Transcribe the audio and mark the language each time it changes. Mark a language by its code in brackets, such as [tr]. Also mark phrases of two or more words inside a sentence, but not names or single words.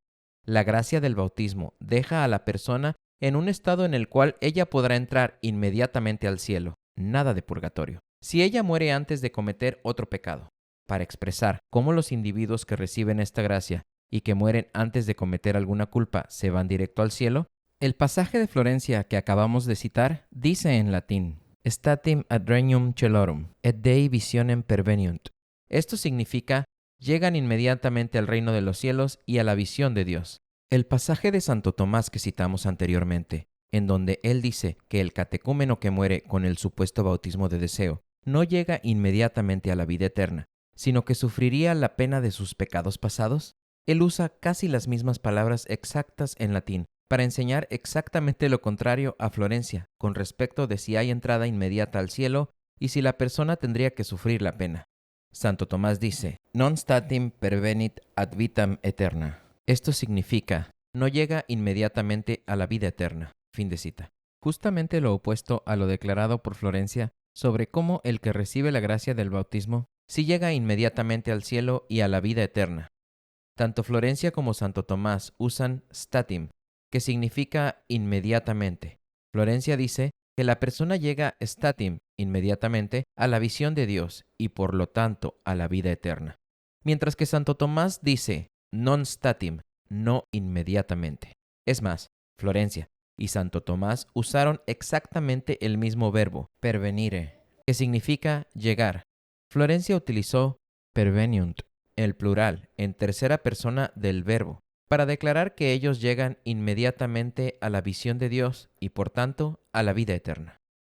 [es] La gracia del bautismo deja a la persona en un estado en el cual ella podrá entrar inmediatamente al cielo, nada de purgatorio, si ella muere antes de cometer otro pecado. Para expresar cómo los individuos que reciben esta gracia y que mueren antes de cometer alguna culpa se van directo al cielo, el pasaje de Florencia que acabamos de citar dice en latín: [la] Statim ad regnum celorum, et Dei visionem perveniunt. [es] Esto significa: llegan inmediatamente al reino de los cielos y a la visión de Dios. El pasaje de Santo Tomás que citamos anteriormente, en donde él dice que el catecúmeno que muere con el supuesto bautismo de deseo no llega inmediatamente a la vida eterna, sino que sufriría la pena de sus pecados pasados, él usa casi las mismas palabras exactas en latín para enseñar exactamente lo contrario a Florencia con respecto de si hay entrada inmediata al cielo y si la persona tendría que sufrir la pena. Santo Tomás dice: [la] non statim pervenit ad vitam aeterna. [es] Esto significa: no llega inmediatamente a la vida eterna. Fin de cita. Justamente lo opuesto a lo declarado por Florencia sobre cómo el que recibe la gracia del bautismo sí llega inmediatamente al cielo y a la vida eterna. Tanto Florencia como Santo Tomás usan statim, que significa inmediatamente. Florencia dice que la persona llega statim, inmediatamente, a la visión de Dios y por lo tanto a la vida eterna. Mientras que Santo Tomás dice [la] non statim, [es] no inmediatamente. Es más, Florencia y Santo Tomás usaron exactamente el mismo verbo, pervenire, que significa llegar. Florencia utilizó perveniunt, el plural, en tercera persona del verbo, para declarar que ellos llegan inmediatamente a la visión de Dios y por tanto a la vida eterna.